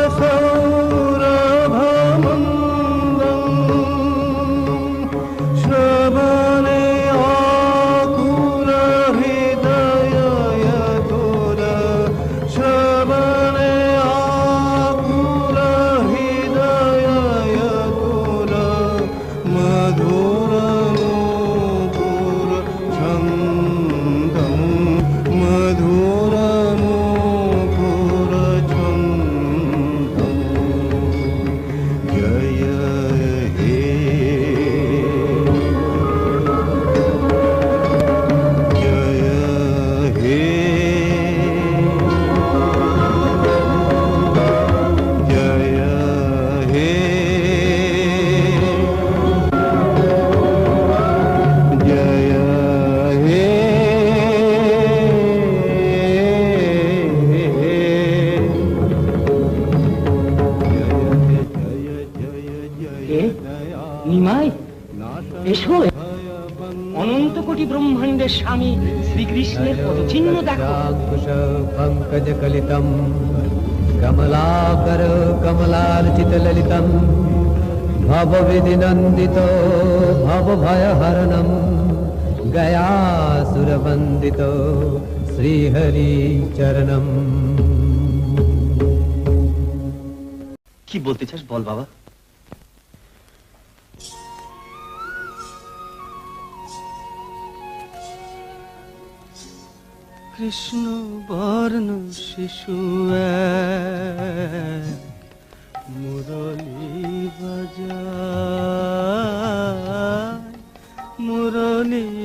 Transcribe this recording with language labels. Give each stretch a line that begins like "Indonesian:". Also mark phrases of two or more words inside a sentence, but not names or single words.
Sanskrit: सौरभमन्दं श्रवणे आकुल हृदय यतुर श्रवणे आकुल हृदय यतुर मधुर नूपुर छन्दं मधुर नूपुर छन्दं जय हे जय हे जय हे जय हे
Bangla: নিমাই এসো, অনন্ত কোটি ব্রহ্মাণ্ডের স্বামী শ্রীকৃষ্ণের পদচিহ্ন দেখো।
Sanskrit: पङ्कजकलितं कमलाकर कमलार्चितललितं भवविधिनन्दितो भवभयहरणं गयासुरवन्दितो श्रीहरिचरणम्।
Bangla: কি বলতে চাস বল বাবা। কৃষ্ণ বর্ণ শিশু এক মুরলী বাজায় মুরলী